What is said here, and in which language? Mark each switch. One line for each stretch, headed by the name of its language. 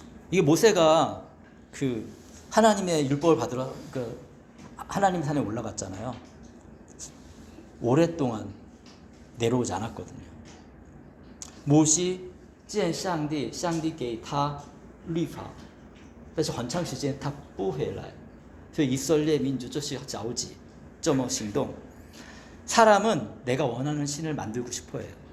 Korean: 이게 모세가 그 하나님의 율법을 받으러 그 하나님 산에 올라갔잖아요. 오랫동안 내려오지 않았거든요.
Chinese: 모시 见上帝，上帝给他律法，但是很长时间他不回来，所以以色列民族就是着急，这么行动。
Korean: 사람은 내가 원하는 신을 만들고 싶어 해요.